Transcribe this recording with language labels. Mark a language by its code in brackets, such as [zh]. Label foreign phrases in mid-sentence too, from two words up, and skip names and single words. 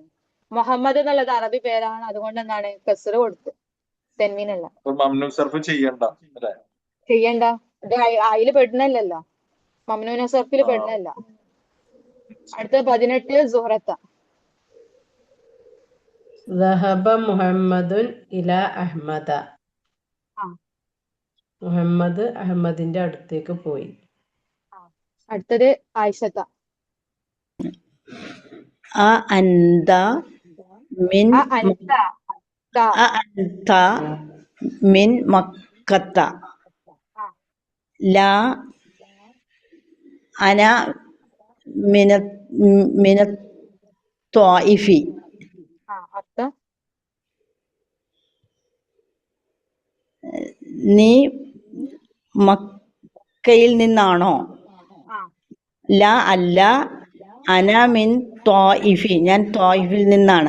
[ml] മുഹമ്മദ് എന്നുള്ളത് അറബി പേരാണ്. അതുകൊണ്ട് എന്താണ്? കസർ കൊടുത്ത്. തെൻവീനല്ല. മംനൂൻ സർഫ് ചെയ്യണ്ട. ഇത് അതില് പെടുന്നല്ലോ. മംനൂന സർഫിൽ പെടുന്നല്ല. അടുത്ത 18 സുഹറത്ത. [ar] ذهب محمد إلى أحمد. ആ [ml] മുഹമ്മദ് അഹമ്മദിന്റെ അടുത്തേക്ക് പോയി. അടുത്തത് ആയിഷത്ത. [ar] أأنت من ആ അൻത ത أأنت من مكة ആ لا أنا من الطائف [ml] ആ അർത്ഥം നീ മക്കയിൽ നിന്നാണോ? ആ ലാ അല്ല, [ar] أنا من الطائف, [ml] ഞാൻ ത്വായിഫിൽ നിന്നാണ്.